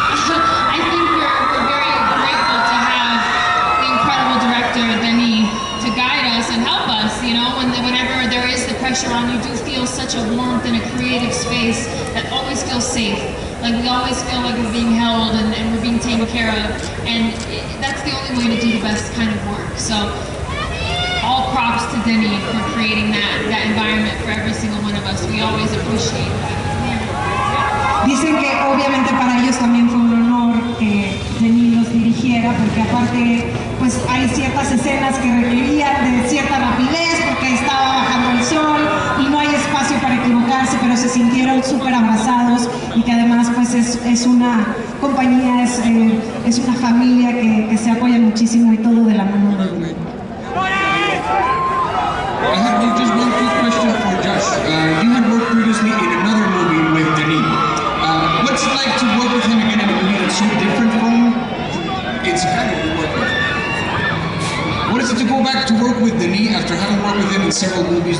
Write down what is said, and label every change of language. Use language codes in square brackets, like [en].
[en] I think we're very grateful to have the incredible director, DENIS, to guide us and help us, you know, whenever there is the pressure on, you do feel such a warmth in a creative space that always feels safe. Like we always feel like we're being held and we're being taken care of, and that's the only way to do the best kind of work. So all props to DENIS for creating that environment for every single one of us. We always appreciate that. [es] Dicen que obviamente para ellos también fue un honor que DENIS los dirigiera, porque aparte pues hay ciertas escenas que requerían de cierta rapidez porque estaba bajando el sol y no hay espacio para equivocarse, pero se sintieron súper abrazados y que además pues es una compañía, es una familia que se apoya muchísimo y todo de la mano de DENIS. [en] I have just one quick question for Josh. You had worked previously in another movie with DENIS. What's it like to work with him again in a movie that's so different from its kind of work with? What is it to go back to work with DENIS after having worked with him in several movies?